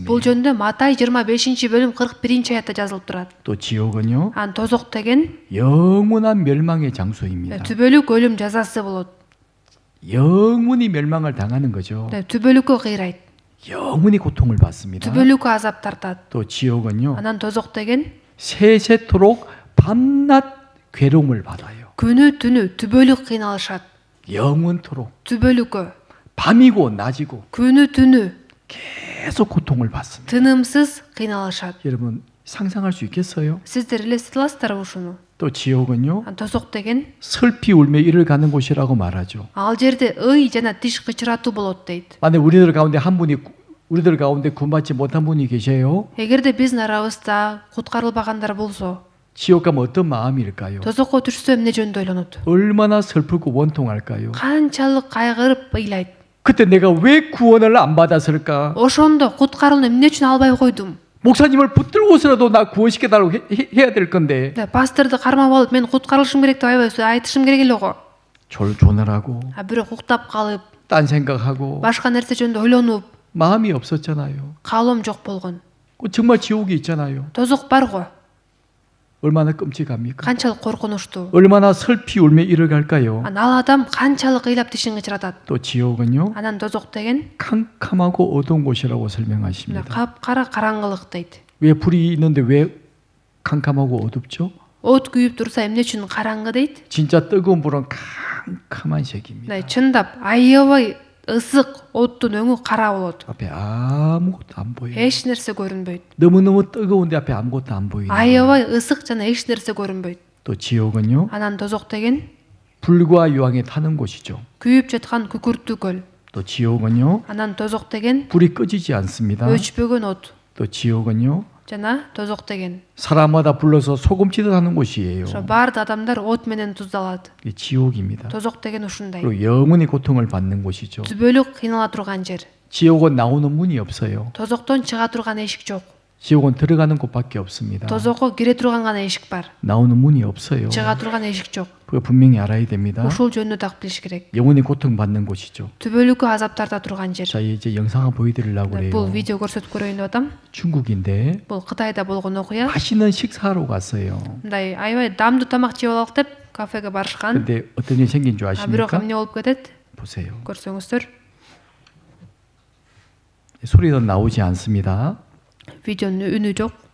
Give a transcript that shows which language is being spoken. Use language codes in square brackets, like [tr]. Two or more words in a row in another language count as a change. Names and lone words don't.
[ky] Бул жөнүндө Матай 25-бөлүм 41-аятта жазылып турат. [ko] 또 지옥은요 [ky] Ан тозок деген [ko] 영원한 멸망의 장소입니다. [ky] түбөлүк өлүм жазасы болот. [ko] 영원히 멸망을 당하는 거죠. [ky] түбөлүккө кыйрайт. [ko] 영원히 고통을 받습니다. [ky] түбөлүккө азап тартат. [ko] 또 지옥은요 [ky] Анан тозок деген [ko] 세세토록 밤낮 괴로움을 받아요. [ky] күнү түнү түбөлүк кыйналышат. [ko] 영원토록 [ky] түбөлүккө [ko] 밤이고 낮이고 [ky] күнү түнү [ko] 계속 고통을 받습니다. [ky] тынымсыз кыйналышат. [ko] 여러분 상상할 수 있겠어요? [ky] Сиздер элестете аласыздарбы ушуну? [ko] 또 지옥은요 [ky] Ан тозок деген [ko] 슬피 울며 이를 가는 곳이라고 말하죠. [ky] ал жерде ый жана тиш кычыратуу болот дейт. [ko] 만약 우리들 가운데 한 분이 우리들 가운데 구원받지 못한 분이 계세요. [ky] Эгерде биздин арабызда куткарылбагандар болсо, [ko] 지옥 가면 어떤 마음일까요? [ky] тозокко түшсө эмне жөнүндө ойлонот? [ko] 얼마나 슬프고 원통할까요? [ky] Канчалык кайгырып ыйлайт. [ko] 그때 내가 왜 구원을 안 받았을까? [ky] Ошондо куткарууну эмне үчүн албай койдум? [ko] 목사님을 붙들고서라도 나 구원시켜달라고 해야 될 건데 [ky] Пасторду кармап алып мен куткарылышым керек деп аябай айтышым керек эле го. [ko] 졸졸하고 [ky] Бирок уктап калып, [ko] 딴 생각하고 [ky] башка нерсе жөнүндө ойлонуп, [ko] 마음이 없었잖아요. [ky] каалоом жок болгон. [ko] 정말 지옥이 있잖아요. [ky] Тозок бар го. [ko] 얼마나 끔찍합니까? [ky] Канчалык коркунучтуу. [ko] 얼마나 슬피 울며 이를 갈까요? [ky] Ал адам канчалык ыйлап тишин кычыратат. [ko] 또 지옥은요 [ky] Анан тозок деген [ko] 캄캄하고 어두운 곳이라고 설명하십니다. [ky] капкара караңгылык дейт. [ko] 왜 불이 있는데 왜 캄캄하고 어둡죠? [ky] От күйүп турса эмне үчүн караңгы дейт? [ko] 진짜 뜨거운 불은 캄캄한 색입니다. [ky] Чындап аябай ысык оттун өңү кара болот. [ko] 앞에 아무것도 안 보여요. [ky] Эч нерсе көрүнбөйт. [ko] 너무너무 뜨거운데 앞에 아무것도 안 보이는 거예요. [ky] Аябай ысык жана эч нерсе көрүнбөйт. [ko] 또 지옥은요 [ky] Анан тозок деген [ko] 불과 유황이 타는 곳이죠. [ky] күйүп жаткан күкүрттүү көл. [ko] 또 지옥은요 [ky] Анан тозок деген [ko] 불이 꺼지지 않습니다. [ky] өчпөгөн от. [ko] 또 지옥은요 [ky] Жана тозок деген [ko] 사람마다 불러서 소금치듯 하는 곳이에요. [ky] ошо баардык адамдар от менен туздалат. [ko] 이게 지옥입니다. [ky] тозок деген ушундай. [ko] 그리고 영원히 고통을 받는 곳이죠. [ky] түбөлүк кыйнала турган жер. [ko] 지옥은 나오는 문이 없어요. [ky] тозоктон чыга турган эшик жок. [ko] 지옥은 들어가는 곳밖에 없습니다. [ky] тозокко кире турган гана эшик бар. [ko] 나오는 문이 없어요. [ky] чыга турган эшик жок. [ko] 그거 분명히 알아야 됩니다. [ky] ушул жөнүндө так билиш керек. [ko] 영원히 고통받는 곳이죠. [ky] түбөлүккө азап тарта турган жер. [ko] 자 이제 영상을 보여드리려고 그래요. [ky] бул видео көрсөтүп көрөйүн деп атам. [ko] 중국인데 [ky] бул Кытайда болгон окуя. [ko] 맛있는 식사하러 갔어요. [ky] мындай аябай даамдуу тамак жеп алалык деп кафеге барышкан. [ko] 근데 어떤 일이 생긴 줄 [ky] бирок [ko] 아십니까? [ky] эмне болуп кетет? [ko] 보세요. [ky] көрсөңүздөр. [ko] 소리는 나오지 않습니다. [ky] видеонун үнү жок.